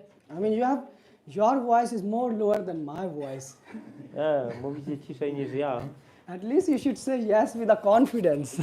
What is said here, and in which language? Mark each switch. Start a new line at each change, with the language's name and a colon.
English: I mean, your voice is more lower than my voice.
Polish: Nie, mówicie ciszej niż ja.
English: At least you should say yes with a confidence.